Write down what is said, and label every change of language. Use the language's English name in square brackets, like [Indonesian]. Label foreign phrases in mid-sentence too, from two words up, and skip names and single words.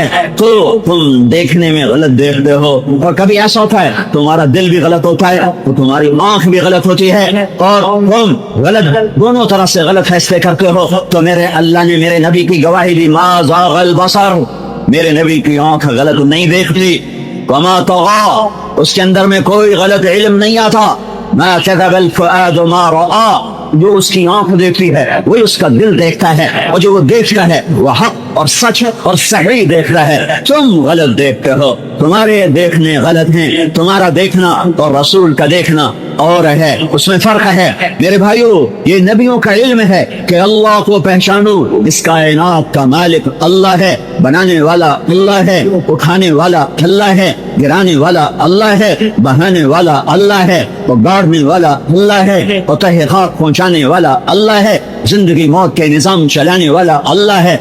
[Hindi] तो तुम देखने में गलत देखते हो। और कभी ऐसा होता है तुम्हारा दिल भी गलत होता है, तो तुम्हारी आंख भी गलत होती है, और तुम गलत दोनों तरह से गलत फैसले करते हो। तो मेरे अल्लाह ने मेरे नबी की गवाही दी, [Arabic] ما زاغ البصر, [Hindi] मेरे नबी की आंख गलत नहीं देखती, [Arabic] وما طغى, [Hindi] उसके अंदर में कोई गलत इल्म नहीं आता। [Arabic] ما كذب الفؤاد ما رأى, [Hindi] जो उसकी आंख देखती है वही उसका दिल देखता है, और जो वो देखता है वो हक और सच और सही देखता है। तुम गलत देखते हो, तुम्हारे देखने गलत हैं, तुम्हारा देखना और रसूल का देखना और है, उसमें फर्क है। मेरे भाइयों, ये नबियों का इल्म है कि अल्लाह को पहचानो, इस कायनात का मालिक अल्लाह है, बनाने वाला अल्लाह है, उठाने वाला अल्लाह है, गिराने वाला अल्लाह है, बहाने वाला अल्लाह है, और गाड़ने वाला अल्लाह है, और तहक़ीक़ात पहुंचाने वाला अल्लाह है, जिंदगी मौत के निजाम चलाने वाला अल्लाह है।